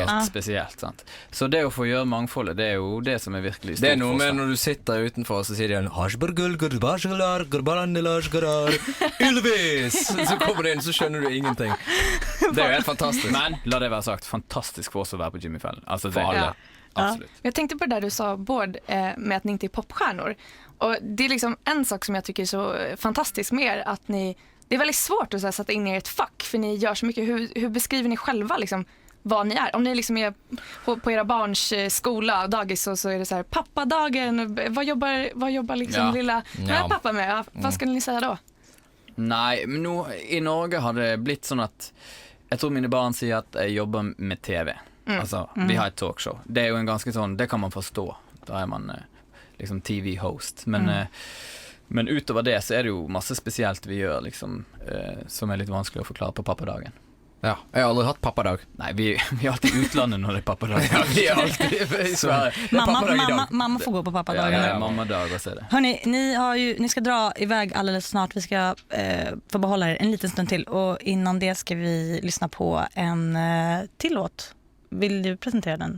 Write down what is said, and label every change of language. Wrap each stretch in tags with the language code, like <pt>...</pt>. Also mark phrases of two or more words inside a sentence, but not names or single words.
<no>helt spesielt, sant. Så det å få gjøre mangfoldet, det er jo det som er virkelig stort. Det er noe for oss, med da. når du sitter utenfor, så sier de Ylvis! Så kommer det inn, så skjønner du ingenting. Det er jo helt fantastisk. Men la det være sagt, fantastisk for oss å være på Jimmy Fallon. Altså, For alle. Absolut.</no> <sv>Jag tänkte på det där du sa, Bård, med att ni inte är popstjärnor. Och det är liksom en sak som jag tycker är så fantastisk med er, att det är väldigt svårt att så här, sätta in er i ett fack, för ni gör så mycket. Hur beskriver ni själva liksom vad ni är? Om ni liksom är på era barns skola och dagis, så är det så här, pappadagen, vad jobbar liksom lilla pappa med? Vad skulle ni säga då?</sv> <no>Nei, men nå i Norge har det blitt sånn at jeg tror mine barn sier at jeg jobber med TV. Altså, vi har et talkshow. Det er jo en ganske sånn, det kan man forstå. Da er man liksom TV-host. Men utover det så er det jo masse spesielt vi gjør, liksom, som er litt vanskelig å forklare på pappadagen. Ja, jeg har aldri hatt pappadag. Nei, vi er alltid i utlandet når det er pappadag. Ja, vi er alltid i Sverige. Det er pappadag i dag. Mamma får gå på pappadagen.</no> <sv>Ja, mammadag, vad säger det? Hörni, ni ska dra iväg alldeles snart. Vi ska få behålla er en liten stund till. Och innan det ska vi lyssna på en till låt. Vill du presentera den?</sv>